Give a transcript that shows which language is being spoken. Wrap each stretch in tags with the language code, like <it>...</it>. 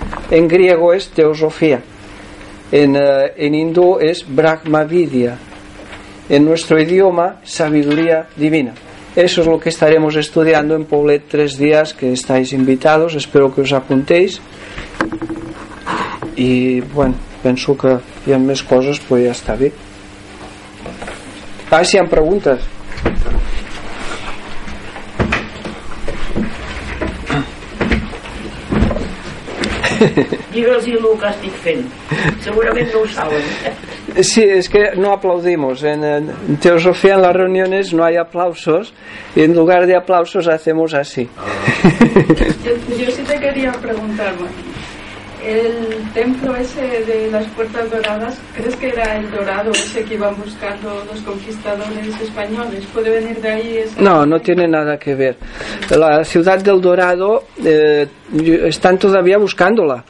<es>En griego es teosofía, en hindú es Brahma Vidya, en nuestro idioma sabiduría divina. Eso es lo que estaremos estudiando en Poblet, tres días que estáis invitados, espero que os apuntéis.</es> <ca>Y bueno, penso que hi ha més coses, però ja està bé. Si hi ha preguntes. Digues el que estic fent. Segurament no ho saben. Sí, és que</ca> <es>no aplaudimos.</es> <ca>En teosofia, en les reunions, no hi ha aplausos. I en lloc de aplausos, fem així. Jo sí que volia preguntar-me.</ca> <es>El templo ese de las puertas doradas, ¿crees que era el dorado ese que iban buscando los conquistadores españoles? ¿Puede venir de ahí ese? No, no tiene nada que ver. La ciudad del Dorado, están todavía buscándola.</es>